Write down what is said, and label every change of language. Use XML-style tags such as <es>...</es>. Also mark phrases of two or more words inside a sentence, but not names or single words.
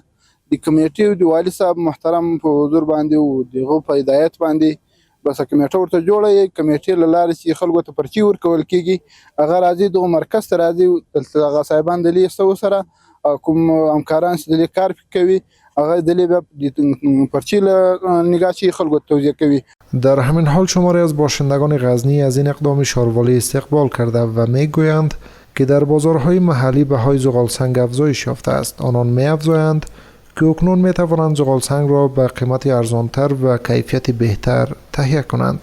<ps>د کمیټې د والي صاحب محترم په حضور باندې او د هغو په هدایت باندې بس کمیټه ورته جوړه یي. کمیټې له لارې چې خلکو ته پرچې ورکول کېږي، هغه راځي دغه مرکز ته راځي، دلته هغه صاحبان د لیستو سره کوم همکاران چې د کار کوي هغه د بیا پرچې له نگاه چې خلکو توضیح کوي.</ps> <fa>در همین حال شماری از باشندگان غزنی از این اقدام شاروالی استقبال کرده و میگویند که در بازارهای محلی بهای زغالسنگ افزایش یافته است. آنان می‌افزایند که اکنون می‌توانند زغالسنگ را به قیمت ارزانتر و کیفیت بهتر تهیه کنند.</fa>